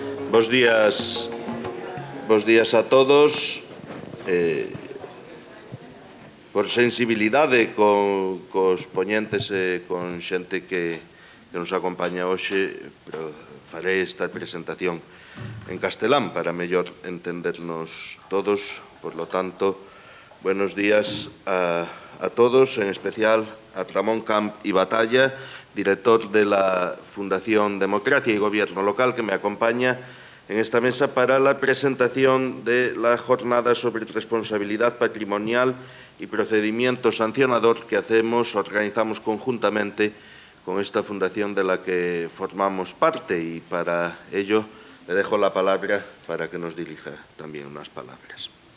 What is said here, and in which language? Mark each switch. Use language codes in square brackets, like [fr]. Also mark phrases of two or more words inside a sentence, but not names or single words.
[gl] Bos días a todos. Por sensibilidade cos poñentes e con xente que nos acompaña hoxe, pero farei esta presentación en castelán para mellor entendernos todos. [es] Por lo tanto, buenos días a todos, en especial a Ramón Camp y Batalla, director de la Fundación Democracia y Gobierno Local, que me acompaña en esta mesa para la presentación de la jornada sobre responsabilidad patrimonial y procedimiento sancionador que organizamos conjuntamente con esta fundación de la que formamos parte, y para ello le dejo la palabra para que nos dirija también unas palabras.